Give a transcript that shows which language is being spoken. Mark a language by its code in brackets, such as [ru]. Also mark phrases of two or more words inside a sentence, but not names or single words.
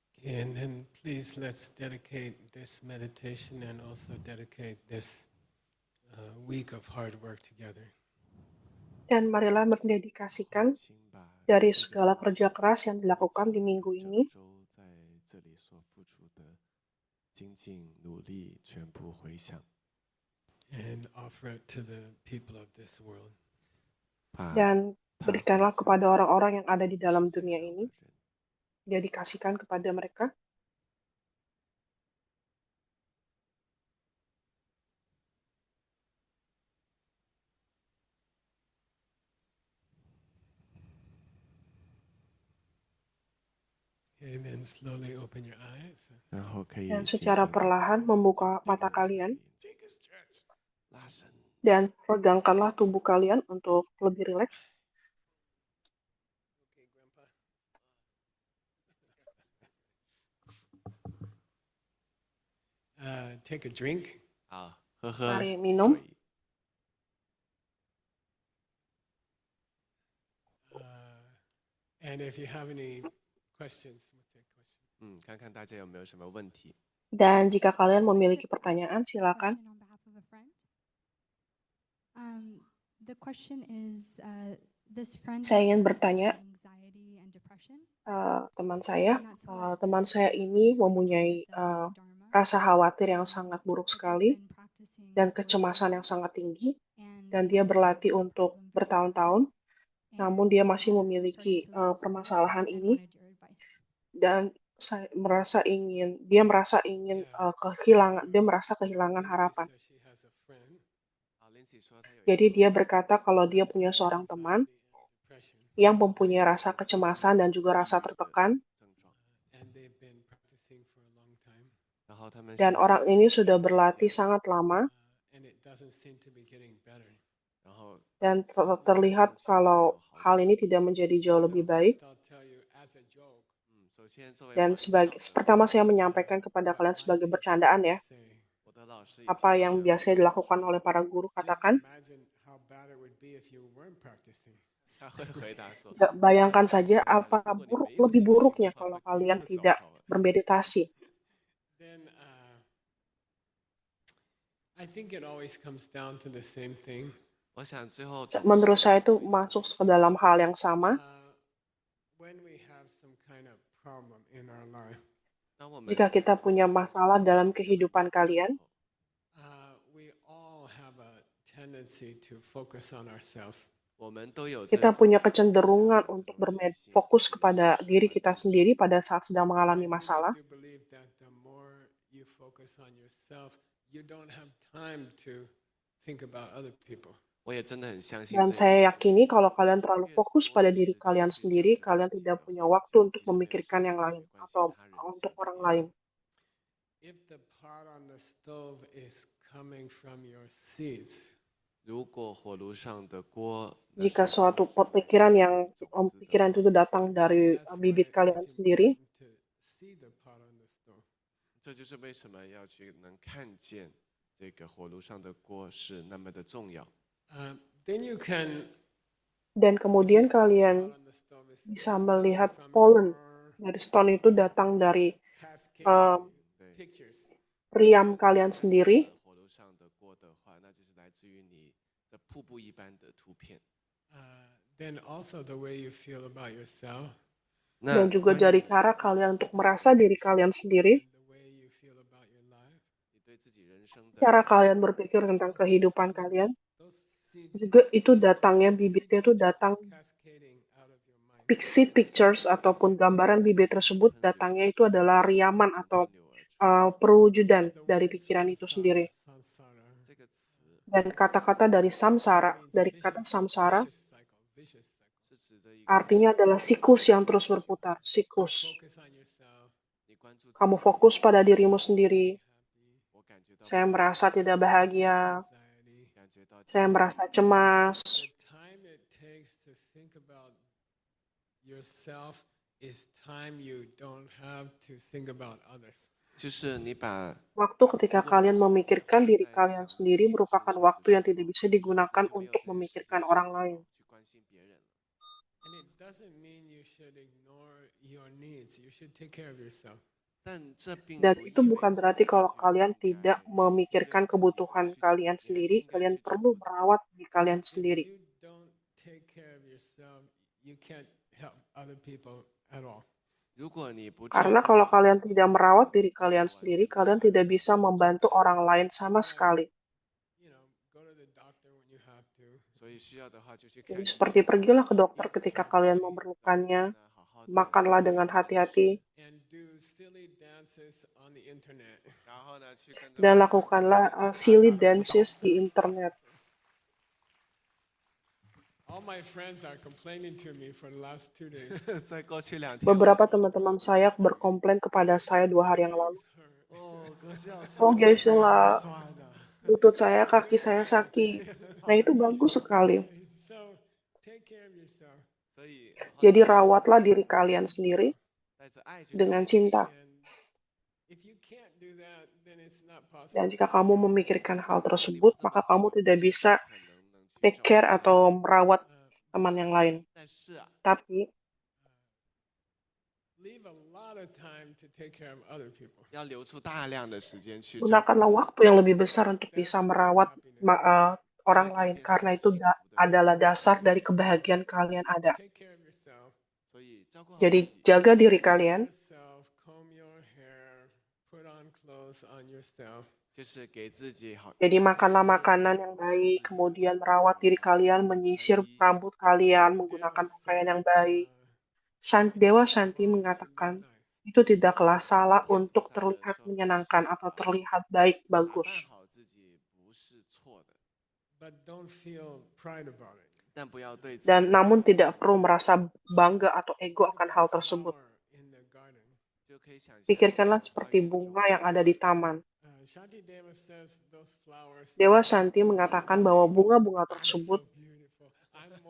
[en] And then please let's dedicate this meditation and also dedicate this week of hard work together. [id] Dan marilah mendedikasikan [zh] 请把 [id] dari [zh] 这个 [id] segala [zh] 冥 [id] kerja [zh] 想 [id] keras yang dilakukan di [zh] 和 [id] minggu [zh] 整 [id] ini [zh] 周在这里所付出的精进努力全部回想， [en] and offer it to the people of this world. [zh] 把 [id] dan [zh] 它 [id] berikanlah [zh] 回 [id] kepada orang-orang yang ada di [zh] 向 [id] dalam [zh] 身 [id] dunia [zh] 上的 [id] ini, [zh] 人。 [id] dedikasikan kepada mereka. [en] And then slowly open your eyes. [zh] 然后可以 [id] Dan [zh] 轻 [id] secara [zh] 轻地 [id] perlahan [zh] 闭 [id] membuka [zh] 这 [id] mata [zh] 个 [id] kalian [zh] 这个 stretch 拉伸， [id] dan regangkanlah tubuh kalian untuk lebih rileks. [en] Okay, Grandpa. Take a drink. [zh] 好，喝喝 [id] Mari minum. [zh] 水。 [en] And if you have any questions, we'll take questions. [zh] 看看大家有没有什么问题。 [id] Dan jika kalian memiliki pertanyaan, silakan. [en] Question on behalf of a friend. The question is, this friend [id] Saya [en] has [id] ingin [en] been [id] bertanya, [en] anxiety and depression, [id] teman [en] and that's what [id] teman saya ini mempunyai [en] with the Dharma. [id] rasa khawatir yang sangat buruk [en] But they've [id] sekali [en] been practicing [id] dan [en] for [id] kecemasan yang [en] years, [id] sangat tinggi, [en] and [id] dan [en] they [id] dia [en] still [id] berlatih [en] have this [id] untuk [en] problem very [id] bertahun-tahun, [en] bad, [id] namun [en] and, [id] dia masih [en] they're [id] memiliki [en] starting to lose hope [id] permasalahan [en] and [id] ini, [en] wanted your advice. [id] dan dia merasa ingin dia merasa kehilangan harapan. [en] So she has a friend. [zh] Lindsay 说她有一 [id] Jadi [zh] 个 [id] dia berkata kalau dia punya [en] has [id] seorang teman [en] anxiety and depression, [id] yang mempunyai rasa kecemasan dan juga rasa [zh] 抑郁的 [id] tertekan, [zh] 症状， [en] and they've been practicing for a long time, [zh] 然后他们 [id] dan [zh] 是 [id] orang ini sudah [zh] 长时 [id] berlatih [zh] 间 [id] sangat lama, [en] and it doesn't seem to be getting better. [zh] 然后 [id] dan [zh] 似乎 [id] terlihat [zh] 看上去没有 [id] kalau [zh] 好 [id] hal [zh] 转。 [id] ini tidak menjadi jauh [en] So [id] lebih baik. [en] first I'll tell you as a joke. [zh] 首先作为 [id] Dan [zh] 玩笑 [id] pertama [zh] 的， [id] saya menyampaikan kepada kalian [en] my [id] sebagai [en] teacher [id] bercandaan [en] used [id] ya, [en] to say, [zh] 我的老师以 [id] apa [zh] 前 [id] yang [zh] 这样 [id] biasanya dilakukan oleh para guru [en] just [id] katakan, [en] imagine how bad it would be if you weren't practicing. [zh] 他会回答说， [id] bayangkan [zh] 想 [id] saja [zh] 象一下 [id] apa [zh] 如果你没有 [id] lebih [zh] 修行 [id] buruknya [zh] 的话， [id] kalau [zh] 会多 [id] kalian [zh] 么的糟 [id] tidak [zh] 糕啊！ [id] bermeditasi. [en] Then I think it always comes down to the same thing. [zh] 我想最后总 [id] Menurut [zh] 是 [id] saya itu [zh] 会 [id] masuk ke dalam hal yang sama. [en] When we have some kind of problem in our life, [zh] 当我们 [id] Jika [zh] 在 [id] kita punya [zh] 遇到 [id] masalah dalam [zh] 的 [id] kehidupan [zh] 时 [id] kalian, [zh] 候 [en] we all have a tendency to focus on ourselves. [zh] 我们都有 [id] kita [zh] 这种 [id] punya kecenderungan [zh] 这 [id] untuk [zh] 种习性 [id] fokus [zh] 这种 [id] kepada [zh] 习 [id] diri [zh] 惯 [id] kita [zh] 这种 [id] sendiri [zh] 习惯 [id] pada saat sedang [en] And [id] mengalami [en] I [id] masalah. [en] do believe that the more you focus on yourself, you don't have time to think about other people. [zh] 我也真的很相信 [id] Dan [zh] 这一 [id] saya [zh] 点， [id] yakini kalau kalian terlalu [zh] 越 [id] fokus [zh] 多 [id] pada [zh] 的 [id] diri [zh] 时间 [id] kalian [zh] 去想 [id] sendiri, [zh] 着 [id] kalian [zh] 自己 [id] tidak [zh] 的 [id] punya [zh] 话， [id] waktu [zh] 其 [id] untuk [zh] 实没有时 [id] memikirkan [zh] 间 [id] yang [zh] 去 [id] lain [zh] 关心 [id] atau [zh] 他人或 [id] untuk [zh] 者 [id] orang [zh] 别人。 [id] lain. [en] If the pot on the stove is coming from your seeds, [zh] 如果火炉上的锅那 [id] Jika [zh] 是 [id] suatu [zh] 来自 [id] pikiran [zh] 于 [id] yang [zh] 种子的 [id] pikiran [zh] 话， [id] itu datang [en] then [id] dari [en] that's why [id] bibit kalian [en] it's [id] sendiri, [en] important to see the pot on the stove. [zh] 这就是为什么要去能看见这个火炉上的锅是那么的重要。 [en] Then you can, [id] dan [en] if you [id] kemudian [en] see the [id] kalian [en] pot on the stove is [id] bisa [en] coming [id] melihat [en] from pollen your [id] dari stone itu datang dari [en] cascading [zh] 对， [en] pictures. [id] riam kalian sendiri, [zh] 火炉上的锅的话，那就是来自于你这瀑布一般的图片。 [en] Then also the way you feel about yourself [zh] 那 [id] dan juga [zh] 关于 [id] dari [zh] 你 [id] cara kalian untuk merasa diri kalian sendiri, [en] and the way you feel about your life, [zh] 你对自己人生的 [id] cara [zh] 感 [id] kalian [zh] 受， [id] berpikir tentang kehidupan kalian, [en] those seeds, [id] juga itu [en] those [id] datangnya [en] seed [id] bibitnya itu [en] pictures [id] datang [en] are cascading out of your mind. pixie pictures [id] ataupun gambaran bibit tersebut datangnya itu adalah riaman atau [zh] 喷流而出。 [id] perwujudan [en] The [id] dari [en] word [id] pikiran itu sendiri. [en] samsara [zh] 这个词 [id] Dan kata-kata dari samsara, [en] means [id] dari kata samsara, [en] vicious cycle. [zh] 是指着一个 [id] artinya adalah siklus yang terus berputar, [en] You [id] siklus. [en] focus on yourself, [zh] 你关注自 [id] Kamu [zh] 己， [id] fokus pada dirimu sendiri. [en] happy, [zh] 我感觉到 [id] Saya [zh] 不 [id] merasa tidak bahagia, [en] anxiety. [zh] 感觉到 [id] saya [zh] 焦虑 [id] merasa cemas. [en] The time it takes to think about yourself is time you don't have to think about others. [zh] 就是你把 [id] Waktu ketika kalian memikirkan diri kalian sendiri merupakan waktu yang tidak bisa digunakan [zh] 就没有 [id] untuk [zh] 这个时 [id] memikirkan [zh] 间去 [id] orang [zh] 思考 [id] lain. [zh] 去关心别人了。 [en] And it doesn't mean you should ignore your needs. You should take care of yourself. [id] Dan itu bukan berarti kalau kalian tidak memikirkan kebutuhan kalian sendiri, kalian perlu merawat diri kalian [en] If [id] sendiri. [en] you don't take care of yourself, you can't help other people at all. [zh] 如果你不照 [id] Karena [zh] 顾 [id] kalau [zh] 好 [id] kalian [zh] 自己， [id] tidak merawat diri kalian sendiri, kalian tidak bisa membantu orang lain sama sekali. [en] You know, go to the doctor when you have to. [zh] 所以需要的话就去看 [id] Jadi [zh] 医生。 [id] seperti pergilah ke dokter ketika kalian memerlukannya, [zh] 好好的 [id] makanlah dengan hati-hati, [en] And do silly dances on the internet. [zh] 然后呢去跟着 [id] dan [zh] 网上 [id] lakukanlah [en] silly dances [id] di internet. [en] All my friends are complaining to me for the last 2 days. [zh] 在过去2天， [id] Beberapa teman-teman saya berkomplain kepada saya 2 hari yang lalu. [zh] 哦，哥是要 [en] Oh, Geshe-la, [zh] 刷的。 [id] lutut saya, kaki saya sakit. Nah, itu bagus sekali. [en] So take care of yourself. [zh] 所以 [id] Jadi rawatlah diri kalian sendiri [zh] 带着爱去 [id] dengan cinta. [en] And if you can't do that, then it's not possible. [id] Dan jika kamu memikirkan hal tersebut, maka kamu tidak bisa [zh] 可能能去 [en] take [zh] 照 [en] care [zh] 顾 [id] atau merawat Uh, teman yang lain. [zh] 但是啊， [id] Tapi [en] leave a lot of time to take care of other people. [zh] 要留出大量的时间去照顾 [id] gunakanlah waktu yang lebih besar untuk bisa merawat orang lain, karena itu adalah dasar dari kebahagiaan kalian ada. [en] Take care of yourself. [zh] 所以照顾好 [id] Jadi [zh] 自己， [id] jaga diri kalian, [en] Yourself, comb your hair, put on clothes on yourself. [zh] 就是给自己好。 [id] jadi makanlah makanan yang baik, kemudian merawat diri kalian, menyisir rambut kalian, menggunakan pakaian yang baik. Dewa Shanti mengatakan, itu tidaklah salah untuk terlihat menyenangkan atau terlihat baik, [zh] 打扮 [id] bagus. [zh] 好自己不是错的， [en] But don't feel pride about it. [zh] 但不要对自己 [id] Dan namun tidak perlu merasa bangga atau ego akan hal tersebut. [en] Flower in the garden. [zh] 就可以想象 [id] Pikirkanlah [zh] 一下 [id] seperti bunga yang ada di taman. [en] Shanti Deva says those flowers [id] Dewa Shanti mengatakan bahwa bunga-bunga [en] are [id] tersebut [en] so beautiful. I'm more